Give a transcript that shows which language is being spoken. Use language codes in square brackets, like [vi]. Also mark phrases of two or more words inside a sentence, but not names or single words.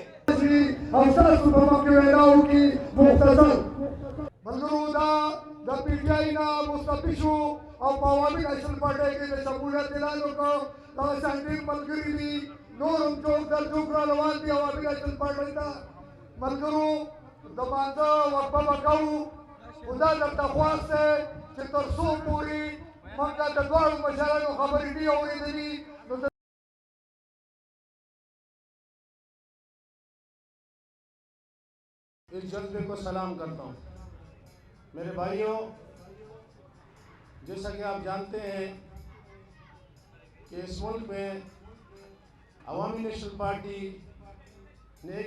[ps] او ستاسو په مخکې وینا وکړي مختصر ملګرو دا د پي ټي آی نه مستفي شو او په عوامي نیشنل پارټۍ کې د شمولیت اعلان وکړ دغه شان ډېر ملګري دي نور هم څوک در څوک را روان دي عوامي نیشنل پارټۍ ته ملګرو د مانځه وقفه به کوو خو دا درته خواست دی چې تر څو پورې موږ د دواړو مشرانو خبرې نه اورېدلي نو [ur] اس جذبے کو سلام کرتا ہوں میرے بھائیوں جیسا کہ آپ جانتے ہیں کہ اس ملک میں عوامی نیشنل پارٹی نے ایک